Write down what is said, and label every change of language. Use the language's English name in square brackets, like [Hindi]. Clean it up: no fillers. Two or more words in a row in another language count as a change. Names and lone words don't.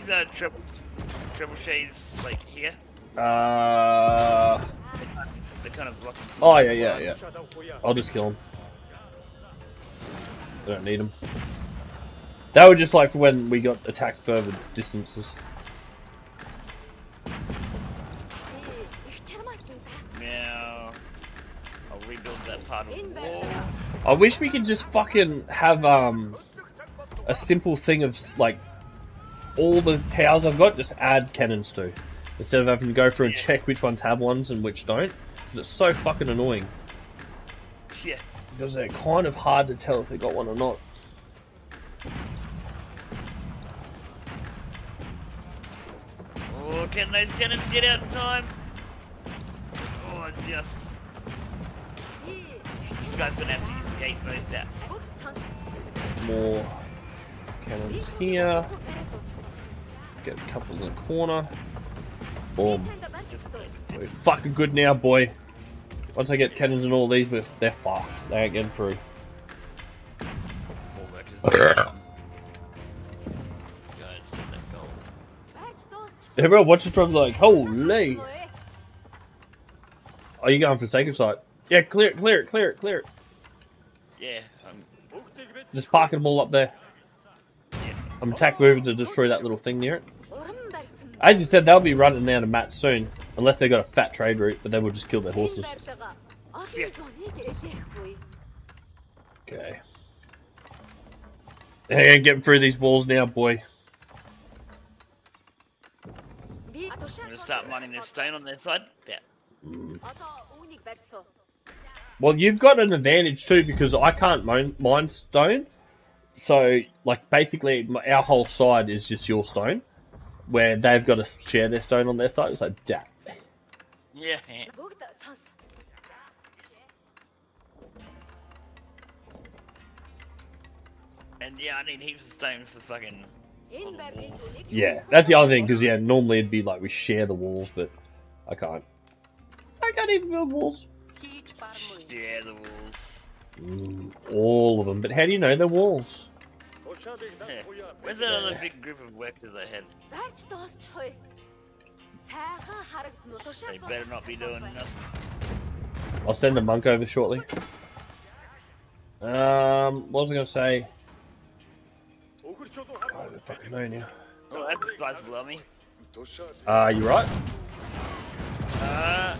[English] these trebuchets like here? They're kind of blocking some. Oh, yeah. I'll just kill them. I don't need them. They were just like for when we got attacked further distances. [Mongolian] Их чармаасан да. [English] Now, I'll rebuild that part of [Mongolian] Энэ [English] the wall. [Mongolian] барилга [English] I wish we could just fucking have a simple thing of like all the towers I've got just add cannons to, instead of having to go through and Yeah. check which ones have ones and which don't. 'Cause it's so fucking annoying Yeah. because they're kind of hard to tell if they got one or not. Oh, can those cannons get out in time? Oh, just. This guy's gonna have to use the gate both out. [Mongolian] бүгд сонс. [English] More cannons here. Get a couple in the corner. Boom. [Mongolian] Танд барьж өгсөн. [English] We're fucking good now, boy. Once I get cannons in all these, they're fucked. They ain't getting through. Guys, get that gold. [Mongolian] Байж дуусчих. [English] Everyone watching from like, holy. [Mongolian] Муу ээ. [English] Are you going for sacred site? Yeah, clear it. Yeah, Just parking them all up there. yeah. I'm attack moving to destroy that little thing near it. [Mongolian] Уран барьсан. [English] As you said, they'll be running down to Matt soon. Unless they got a fat trade route, but they will just kill their [Mongolian] Энэ [English] horses. [Mongolian] барилга [English] Yeah. [Mongolian] олон зууныг элээхгүй. [English] Okay. Hey, I'm getting through these walls now, boy. [Mongolian] Би [English] I'm gonna start mining this stone on their side. Yeah. [Mongolian] Одоо үүнийг барьсан. [English] Well, you've got an advantage too because I can't mine stone. So, like, basically, our whole side is just your stone. Where they've got to share their stone on their side. It's like, damn. Yeah. [Mongolian] бүгд сонс. [English] And yeah, I need heaps of stone for fucking. [Mongolian] Энэ байрны түүнийг [English] Yeah, that's the other thing, because yeah, normally it'd be like we share the walls, but I can't. I can't even build walls. [Mongolian] хийж бармуу. [English] Yeah, the walls. All of them, but how do you know they're walls? Yeah. Where's that other big group of workers I had? [Mongolian] Байж дуусчихъя. Сайхан харагдмуу тушаал. [English] They better not be doing nothing. I'll send a monk over shortly. What was I going to say? I don't fucking know now. Oh, that guy's below me. You right? Uh,